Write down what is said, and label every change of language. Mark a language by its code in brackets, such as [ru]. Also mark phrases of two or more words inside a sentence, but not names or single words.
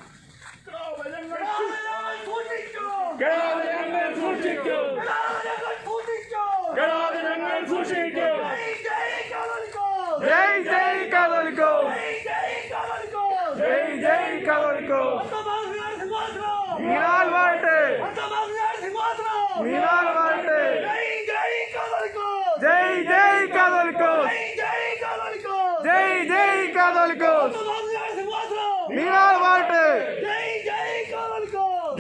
[ml] ഞങ്ങൾ സൂക്ഷിക്കും, ഞങ്ങൾ സൂക്ഷിക്കും. ജയ് ജയ് കാതോലിക്കോസ്, ജയ് ജയ് കാതോലിക്കോസ്, വിരാൽ വാഴ്ത്ത്, Minar Valte. Jai Catholicos! Jai Jai Catholicos. Jai Catholicos! Jai Jai Catholicos. Jai Minar Valte. Jai Catholicos!